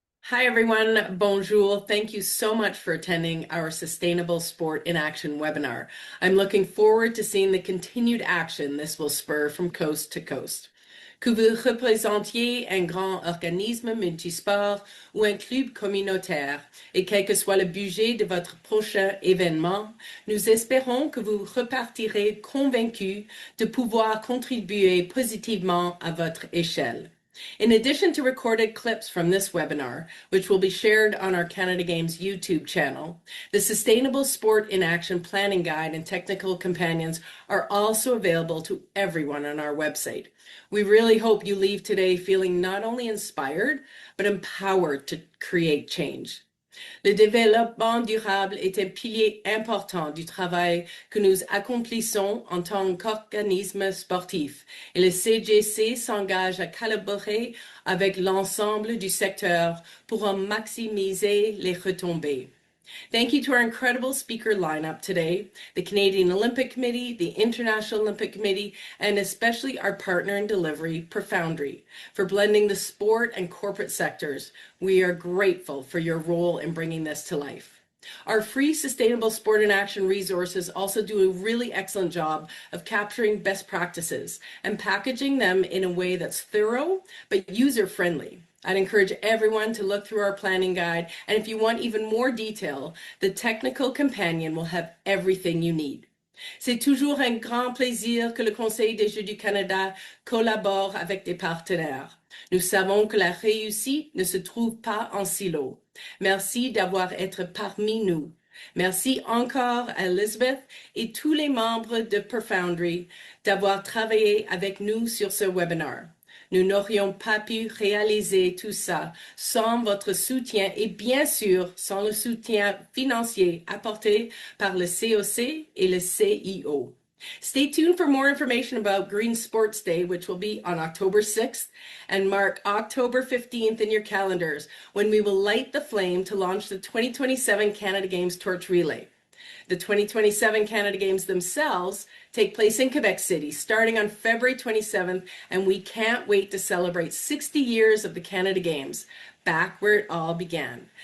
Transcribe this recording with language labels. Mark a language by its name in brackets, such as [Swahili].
[English] Hi, everyone. [French] Bonjour. [English] Thank you so much for attending our Sustainable Sport in Action webinar. I'm looking forward to seeing the continued action this will spur from coast to coast. [French] Que vous représentiez un grand organisme multisport ou un club communautaire, et quel que soit le budget de votre prochain événement, nous espérons que vous repartirez convaincus de pouvoir contribuer positivement à votre échelle. [English] In addition to recorded clips from this webinar, which will be shared on our Canada Games YouTube channel, the Sustainable Sport in Action Planning Guide and technical companions are also available to everyone on our website. We really hope you leave today feeling not only inspired, but empowered to create change. [French] Le développement durable est un pilier important du travail que nous accomplissons en tant qu'organisme sportif et le CGC s'engage à collaborer avec l'ensemble du secteur pour en maximiser les retombées. [English] Thank you to our incredible speaker lineup today, the Canadian Olympic Committee, the International Olympic Committee, and especially our partner in delivery, Profoundry, for blending the sport and corporate sectors. We are grateful for your role in bringing this to life. Our free Sustainable Sport in Action resources also do a really excellent job of capturing best practices and packaging them in a way that's thorough but user-friendly. I'd encourage everyone to look through our planning guide, and if you want even more detail, the technical companion will have everything you need. [French] C'est toujours un grand plaisir que le Conseil des Jeux du Canada collabore avec des partenaires. Nous savons que la réussite ne se trouve pas en silo. Merci d'avoir été parmi nous. Merci encore à Elizabeth et tous les membres de Profoundry d'avoir travaillé avec nous sur ce webinaire. Nous n'aurions pas pu réaliser tout ça sans votre soutien et bien sûr sans le soutien financier apporté par le COC et le CIO. [English] Stay tuned for more information about Green Sports Day, which will be on October 6th, and mark October 15th in your calendars when we will light the flame to launch the 2027 Canada Games Torch Relay. The 2027 Canada Games themselves take place in Quebec City starting on February 27th, and we can't wait to celebrate 60 years of the Canada Games, back where it all began.